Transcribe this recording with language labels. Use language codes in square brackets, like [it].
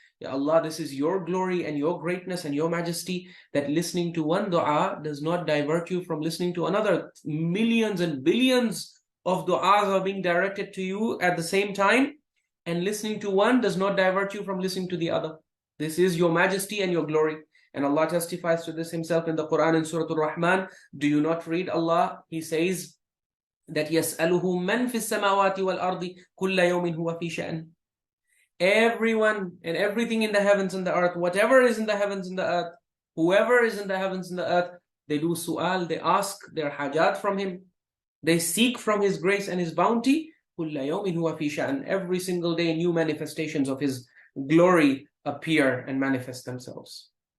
[en] Ya Allah, this is your glory and your greatness and your majesty, that listening to one dua does not divert you from listening to another. Millions and billions of du'as are being directed to you at the same time, and listening to one does not divert you from listening to the other. This is your majesty and your glory. And Allah testifies to this himself in the Quran in Surah Al-Rahman. Do you not read Allah? He says that [ar] يَسْأَلُهُ مَنْ فِي السَّمَاوَاتِ وَالْأَرْضِ كُلَّ يَوْمٍ هُوَ فِي شَأْنٍ. [en] Everyone and everything in the heavens and the earth, whatever is in the heavens and the earth, whoever is in the heavens and the earth, they do su'al, they ask their hajaat from him. They seek from his grace and his bounty. [ar] كُلَّ يَوْمٍ هُوَ فِي شَأْنٍ. [en] Every single day new manifestations of his glory appear and manifest themselves.